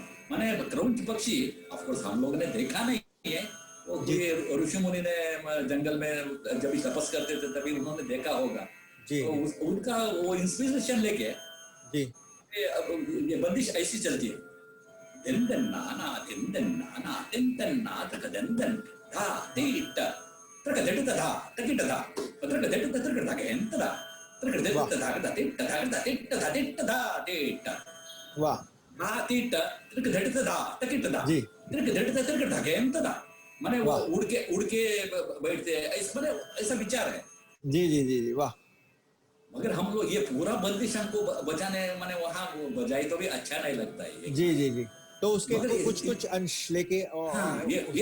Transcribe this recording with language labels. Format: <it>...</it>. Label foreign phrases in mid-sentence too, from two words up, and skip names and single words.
<hi>माने क्रौंच पक्षी</hi> <en>of course</en> <hi>हम लोगों ने देखा नहीं है, वो ऋषि मुनि ने जंगल में जब तपस करते थे तभी उन्होंने देखा होगा जी। तो उनका वो इंस्पिरेशन लेके जी ये बंदिश ऐसी चलती है दिन दिन नाना दिन दिन नाना दिन दिन नाथ दिन दिन धा तीट त्रक देट धा तकिट धा त्रक देट त्रक धा के एंत धा त्रक देट वाह धा धा तीट धा धा तीट धा तीट धा तीट वाह धा तीट त्रक देट धा तकिट धा जी त्रक देट त्रक धा के एंत धा माने वो वाह उड़ के बैठते हैं ऐसा माने ऐसा विचार है। जी जी जी जी वाह मगर हम लोग ये पूरा बंदिश हमको बजाने माने वहां बजाई तो भी अच्छा नहीं लगता है ये जी जी जी तो उसके मगर कुछ कुछ अंश लेके हाँ ये</hi>